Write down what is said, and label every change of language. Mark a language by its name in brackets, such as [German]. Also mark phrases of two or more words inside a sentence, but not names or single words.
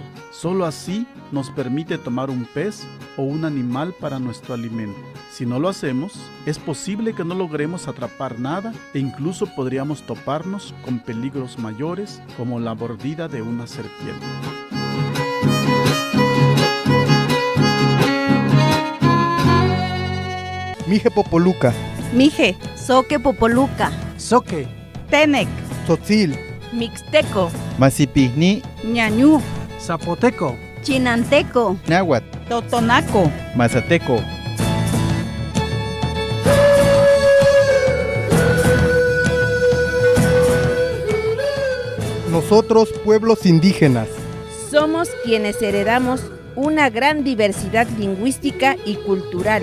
[Spanish] Solo así nos permite tomar un pez o un animal para nuestro alimento. Si no lo hacemos, es posible que no logremos atrapar nada e incluso podríamos toparnos con peligros mayores como la mordida de una serpiente. Mije Popoluca, Mije, Soque Popoluca, Soque, Tenec, Tzotzil, Mixteco, Masipihni, Ñañú, Zapoteco, Chinanteco, Náhuatl, Totonaco, Mazateco. nosotros pueblos indígenas, Somos quienes heredamos una gran diversidad lingüística y cultural.